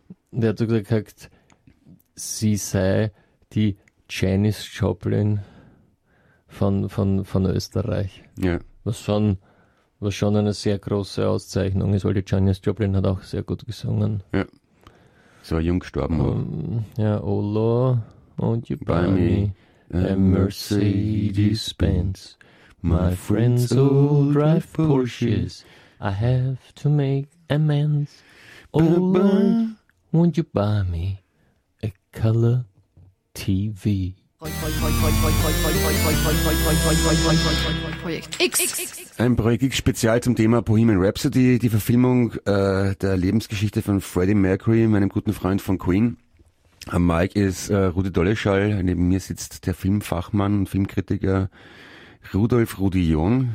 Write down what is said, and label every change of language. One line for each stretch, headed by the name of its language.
German: Und er hat so gesagt, sie sei die Janis Joplin von Österreich. Ja. Was schon eine sehr große Auszeichnung ist, weil die Janis Joplin hat auch sehr gut gesungen. Ja. Sie war jung gestorben.
English: Oh Lord, won't you buy me a Mercedes Benz? My friends all drive Porsches. I have to make amends. Oh Lord, won't you buy me a color TV?
German: Projekt X. Ein Projekt X Spezial zum Thema Bohemian Rhapsody, die Verfilmung der Lebensgeschichte von Freddie Mercury, meinem guten Freund von Queen. Am Mike ist Rudi Dolleschall, neben mir sitzt der Filmfachmann und Filmkritiker Rudolf Rudi Jung.